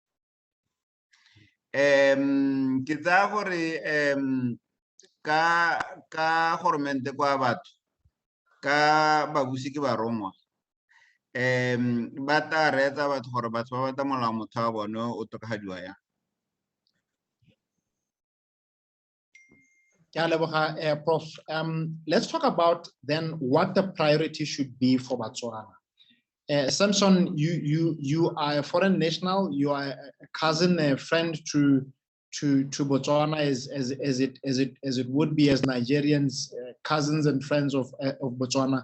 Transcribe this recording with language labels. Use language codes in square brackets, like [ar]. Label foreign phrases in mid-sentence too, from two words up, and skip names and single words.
[tn] ke tsaya gore ka goromente kwa batho ka babusi ke barongwa ba ta reetsa batho gore batho ba bata molao motheo wa bone o tokafadiwa yang. [en] Prof, let's talk about then what the priority should be for Botswana. Samson, you are a foreign national. You are a cousin, a friend to Botswana, as it would be as Nigerians, cousins and friends of Botswana.